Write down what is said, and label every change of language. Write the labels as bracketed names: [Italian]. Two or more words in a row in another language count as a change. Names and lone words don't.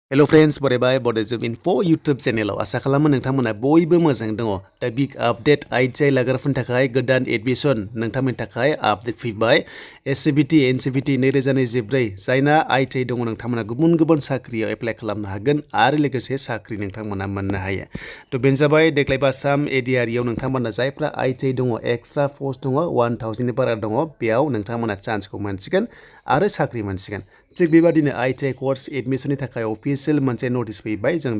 [English] Hello friends, bye Bodo Info YouTube channel [Bodo] asa खालामो नोंथांमोना बयबो मोजां दङ दा [English] big update ITI [Bodo] लाग्राफोरनि थाखाय गोदान admission नोंथांमोननि थाखाय आपडेट फैबाय SCBT NCBT 2024 जायना ITI दङ नोंथांमोना गुबुन साख्रियाव एप्लाइ खालामनो हागोन आरो लोगोसे साख्रि नोंथांमोना मोननो हायो थ' बेनो जाबाय देग्लाय आसाम ADRE याव नोंथांमोना जायफ्रा ITI दङ [English] extra post [Bodo] दङ 1000 नि बारा दङ बेयाव नोंथांमोना चान्सखौ मोनसिगोन आरो साख्रि मोनसिगोन थिग बेबादिनो ITI कोर्स एडमिशननि थाखाय अफिशियल मोनसे नोटिस फैबाय जों